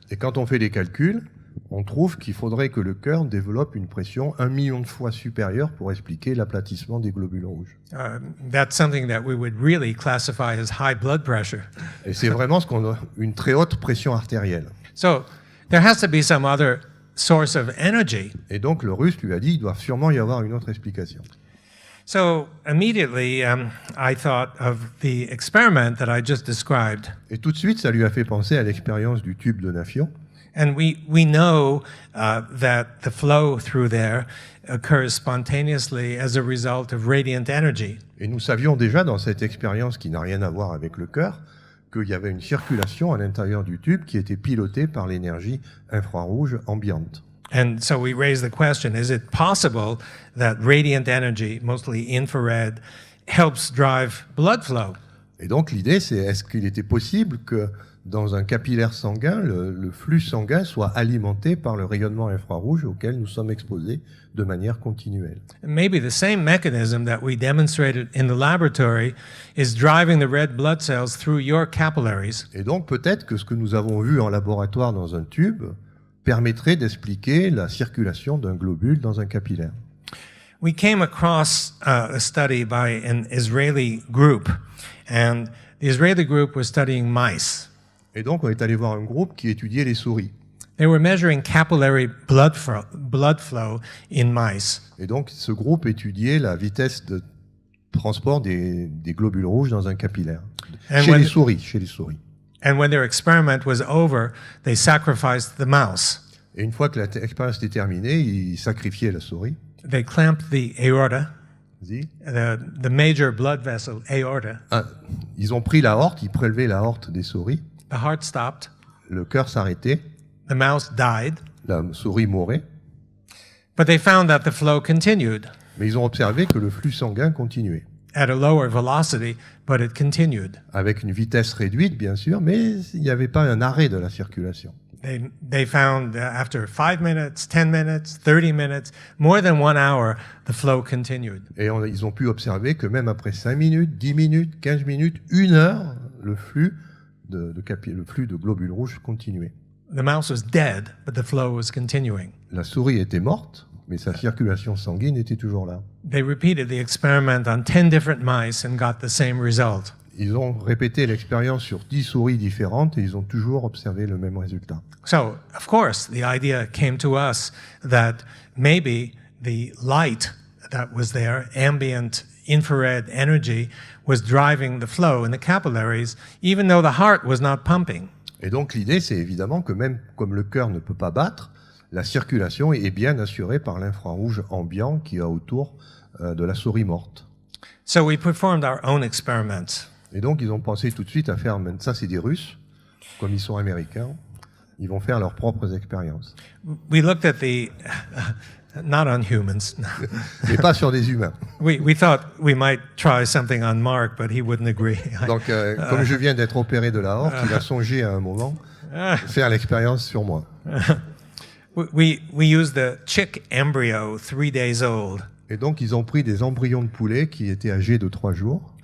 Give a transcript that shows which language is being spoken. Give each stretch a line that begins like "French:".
French: Et quand on fait les calculs, on trouve qu'il faudrait que le cœur développe une pression 1 million de fois supérieure pour expliquer l'aplatissement des globules rouges.
English: That's something that we would really classify as high blood pressure.
French: Et c'est vraiment une très haute pression artérielle.
English: So there has to be some other source of energy.
French: Et donc le Russe lui a dit, il doit sûrement y avoir une autre explication.
English: So immediately I thought of the experiment that I just described.
French: Et tout de suite, ça lui a fait penser à l'expérience du tube de Nafion.
English: And we know that the flow through there occurs spontaneously as a result of radiant energy.
French: Et nous savions déjà dans cette expérience qui n'a rien à voir avec le cœur qu'il y avait une circulation à l'intérieur du tube qui était pilotée par l'énergie infrarouge ambiante.
English: And so we raised the question, is it possible that radiant energy, mostly infrared, helps drive blood flow?
French: Et donc l'idée, c'est est-ce qu'il était possible que dans un capillaire sanguin, le flux sanguin soit alimenté par le rayonnement infrarouge auquel nous sommes exposés de manière continuelle.
English: Maybe the same mechanism that we demonstrated in the laboratory is driving the red blood cells through your capillaries.
French: Et donc peut-être que ce que nous avons vu en laboratoire dans un tube permettrait d'expliquer la circulation d'un globule dans un capillaire.
English: We came across a study by an Israeli group, and the Israeli group was studying mice.
French: Et donc on est allé voir un groupe qui étudiait les souris.
English: They were measuring capillary blood flow in mice.
French: Et donc ce groupe étudiait la vitesse de transport des globules rouges dans un capillaire. Chez les souris.
English: And when their experiment was over, they sacrificed the mouse.
French: Et une fois que l'expérience était terminée, ils sacrifiaient la souris.
English: They clamped the aorta,
French: Vas-y.
English: the major blood vessel, aorta.
French: Ils ont pris l'aorte, ils prélevaient l'aorte des souris.
English: The heart stopped.
French: Le cœur s'arrêtait.
English: The mouse died.
French: La souris mourait.
English: But they found that the flow continued.
French: Mais ils ont observé que le flux sanguin continuait.
English: At a lower velocity, but it continued.
French: Avec une vitesse réduite, bien sûr, mais il n'y avait pas un arrêt de la circulation.
English: They found after 5 minutes, 10 minutes, 30 minutes, more than 1 hour, the flow continued.
French: Et ils ont pu observer que même après 5 minutes, 10 minutes, 15 minutes, 1 heure, le flux de globules rouges continuait.
English: The mouse was dead, but the flow was continuing.
French: La souris était morte, mais sa circulation sanguine était toujours là.
English: They repeated the experiment on 10 different mice and got the same result.
French: Ils ont répété l'expérience sur 10 souris différentes et ils ont toujours observé le même résultat.
English: So, of course, the idea came to us that maybe the light that was there, ambient infrared energy, was driving the flow in the capillaries, even though the heart was not pumping.
French: Et donc l'idée, c'est évidemment que même comme le cœur ne peut pas battre, la circulation est bien assurée par l'infrarouge ambiant qui est autour de la souris morte.
English: So we performed our own experiments.
French: Et donc ils ont pensé tout de suite à faire, ça c'est des Russes, comme ils sont américains, ils vont faire leurs propres expériences.
English: We looked at the, not on humans.
French: Mais pas sur des humains.
English: We thought we might try something on Mark, but he wouldn't agree.
French: Donc comme je viens d'être opéré de la aorte, il a songé à un moment faire l'expérience sur moi.
English: We used the chick embryo 3 days old.
French: Et donc ils ont pris des embryons de poulet qui étaient âgés de 3 jours.